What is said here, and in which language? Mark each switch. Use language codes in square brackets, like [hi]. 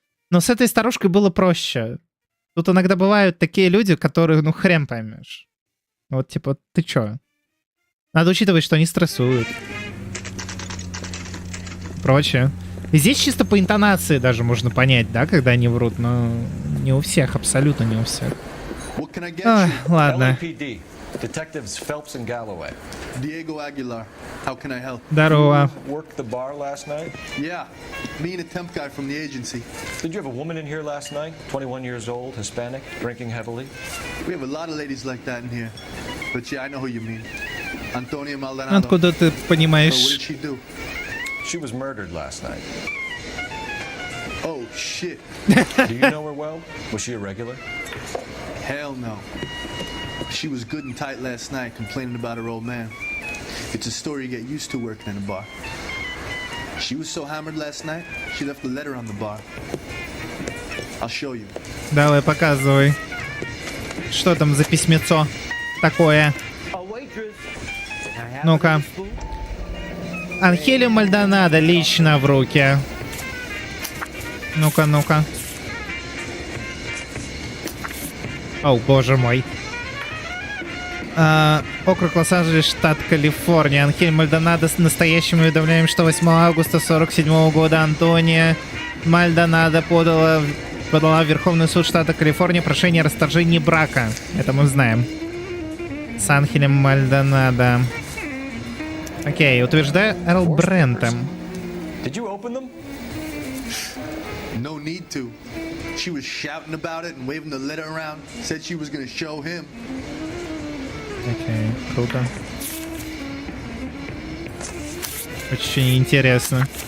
[ru] Но с этой старушкой было проще. Тут иногда бывают такие люди, которые, ну, хрен поймешь. Вот, типа, ты чё? Надо учитывать, что они стрессуют. Прочее. И здесь чисто по интонации даже можно понять, да, когда они врут, но не у всех, абсолютно не у всех. Ладно. [en] Detectives Phelps and Galloway. Diego Aguilar. How can I help? [ru] Здорово. [en] You worked the bar last night? Yeah. Me and a temp guy from the agency. Did you have a woman in here last night? 21 years old, Hispanic, drinking heavily? We have a lot of ladies like that in here. But yeah, I know who you mean. Antonia Maldonado. [ru] Откуда ты понимаешь? [en] So what did she do? She was murdered last night. Oh, shit. Do you know her well? Was she a regular? Hell no. She was good and tight last night, complaining about her old man. It's a story you get used to working in a bar. She was so hammered last night, she left a letter on the bar. I'll show you. [ru] Давай, показывай. Что там за письмецо такое? Ну-ка. Анхелио Мальдонадо лично в руки. Ну-ка, ну-ка. О, боже мой. Округ Лос-Анджелес, штат Калифорния. Анхель Мальдонадо с настоящим уведомлением, что 8 августа 1947 года Антония Мальдонадо подала в Верховный суд штата Калифорния прошение о расторжении брака. Это мы знаем. С Анхелем Мальдонадо. Окей, утверждаю Эрл Брентом. [en] No need to. She was shouting about it and waving the letter around. Said she was going to show him. [ru] Окей, круто. Очень интересно.